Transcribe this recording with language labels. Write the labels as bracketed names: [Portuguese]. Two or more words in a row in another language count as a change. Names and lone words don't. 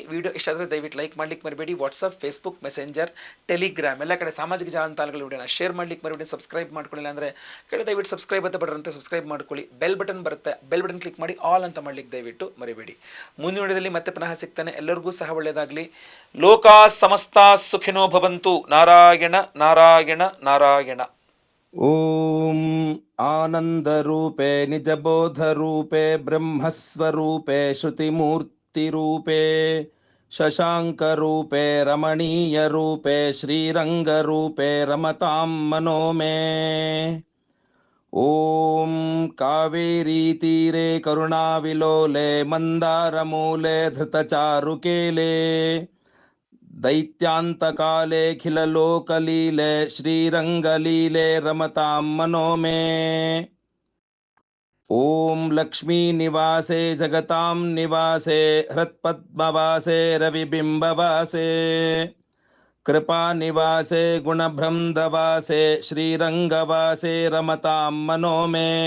[Kannada] ವಿಡಿಯೋ ಇಷ್ಟ ಆದರೆ ದಯವಿಟ್ಟು ಲೈಕ್ ಮಾಡ್ಲಿಕ್ಕೆ ಮರಿಬೇಡಿ. ವಾಟ್ಸಪ್, ಫೇಸ್ಬುಕ್, ಮೆಸೆಂಜರ್, ಟೆಲಿಗ್ರಾಮ್ ಎಲ್ಲ ಕಡೆ ಸಾಮಾಜಿಕ ಜಾಲತಾಣಗಳ ವಿಡಿಯೋನ ಶೇರ್ ಮಾಡ್ಲಿಕ್ಕೆ ಮರಿಬೇಡಿ. ಸಬ್ಸ್ಕ್ರೈಬ್ ಮಾಡ್ಕೊಳ್ಳಿಲ್ಲ ಅಂದರೆ ಕಡೆ ದಯವಿಟ್ಟು ಸಬ್ಸ್ಕ್ರೈಬ್ ಅಂತ ಬರೋಂತೆ ಸಬ್ಸ್ಕ್ರೈಬ್ ಮಾಡ್ಕೊಳ್ಳಿ. ಬೆಲ್ ಬಟನ್ ಬರುತ್ತೆ, ಬೆಲ್ ಬಟನ್ ಕ್ಲಿಕ್ ಮಾಡಿ ಆಲ್ ಅಂತ ಮಾಡ್ಲಿಕ್ಕೆ ದಯವಿಟ್ಟು ಮರಿಬೇಡಿ. ಮುಂದಿನ ವಿಡಿಯೋದಲ್ಲಿ ಮತ್ತೆ ಪುನಃ ಸಿಗ್ತಾನೆ. ಎಲ್ಲರಿಗೂ ಸಹ ಒಳ್ಳೆಯದಾಗಲಿ. [Sanskrit] ಲೋಕಾ ಸಮಸ್ತ ಸುಖಿನೋ ಭವಂತು. [Kannada] ನಾರಾಯಣ ನಾರಾಯಣ ನಾರಾಯಣ. [Sanskrit] ಓಂ ಆನಂದರೂಪೇ ನಿಜಬೋಧರೂಪೇ ಬ್ರಹ್ಮಸ್ವರೂಪೇ ಶ್ರುತಿಮೂರ್ತಿರೂಪೇ ಶಶಾಂಕರೂಪೇ ರಮಣೀಯರೂಪೇ ಶ್ರೀರಂಗರೂಪೇ ರಮತಾಂ ಮನೋ ಮೇ. ಓಂ ಕಾವೇರೀತೀರೆ ಕರುಣಾವಿಲೋಲೆ ಮಂದಾರಮೂಲೆ ಧೃತಚಾರುಕೇಲೆ दैत्यान्तकालेऽखिललोकलीले श्रीरङ्गलीले रमतां मनो मे. ॐ लक्ष्मीनिवासे जगतां निवासे हृत्पद्मवासे रविबिम्बवासे कृपानिवासे गुणभ्रंदवासे श्रीरङ्गवासे रमतां मनो मे.